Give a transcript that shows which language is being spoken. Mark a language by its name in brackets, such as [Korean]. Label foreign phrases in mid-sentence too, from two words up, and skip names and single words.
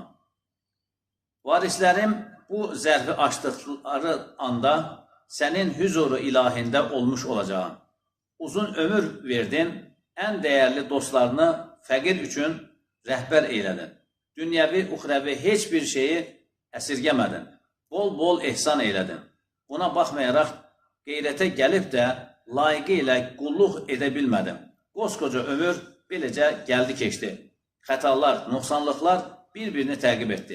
[Turkish] Varislerim [Azerbaijani] bu zərfi [Turkish] açtıkları anda senin huzuru ilahinde olmuş olacağım. Uzun ömür verdin, en değerli dostlarını fəqir üçün rəhbər eylədin. [Azerbaijani] Dünyəvi, uxrəvi heç bir şeyi əsirgəmədin. Bol bol ehsan eylədin. Buna baxmayaraq qeyrətə gəlib də layiqi ilə qulluq edə bilmədim. Qoskoca ömür beləcə gəldi keçdi. Xətalar, nöqsanlıqlar bir-birini təqib etdi.